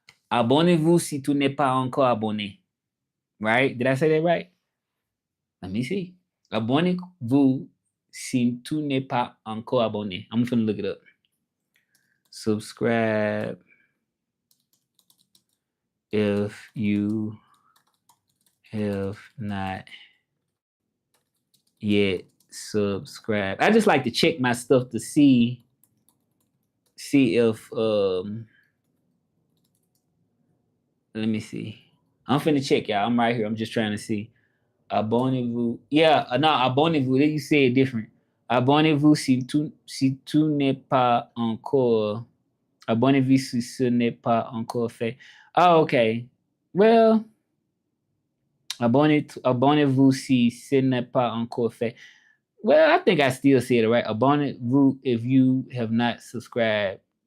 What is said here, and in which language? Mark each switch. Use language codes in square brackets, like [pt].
[fr] Abonnez-vous si tu n'es pas encore abonné. [en] Right? Did I say that right? Let me see. [fr] Abonnez-vous si tu n'es pas encore abonné. [en] I'm gonna look it up. Subscribe if you have not yet subscribed. I just like to check my stuff to see if let me see. I'm finna check, y'all. I'm right here. I'm just trying to see. [fr] Abonnez-vous. [en] Yeah, no, [fr] abonnez-vous. [en] You say it different. [fr] Abonnez-vous si tu n'es pas encore. Abonnez-vous si ce n'est pas encore fait. [en] Oh, okay. [fr] Well, abonnez-vous si ce n'est pas encore fait. [en] Well, I think I still said it right. [fr] Abonnez-vous [en] if you have not subscribed.